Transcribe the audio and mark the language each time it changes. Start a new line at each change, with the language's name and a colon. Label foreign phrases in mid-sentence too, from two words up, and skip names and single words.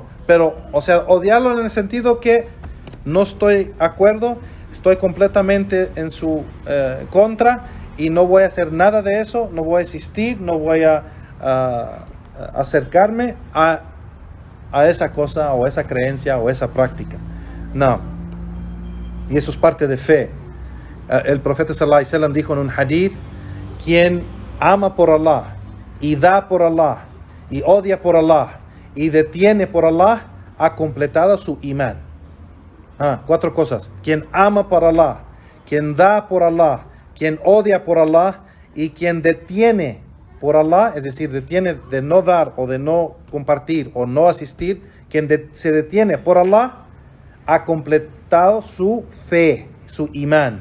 Spanish: Pero, o sea, odiarlo en el sentido que no estoy de acuerdo, estoy completamente en su contra y no voy a hacer nada de eso, no voy a existir, no voy a acercarme a esa cosa o esa creencia o esa práctica. No. Y eso es parte de fe. El profeta
Arabic: صلى الله عليه وسلم
Spanish: dijo en un hadith: quien ama por Allah y da por Allah y odia por Allah y detiene por Allah, ha completado su imán. 4 cosas. Quien ama por Allah, quien da por Allah, quien odia por Allah y quien detiene por Allah, es decir, detiene de no dar o de no compartir o no asistir, quien se detiene por Allah, ha completado su fe, su imán.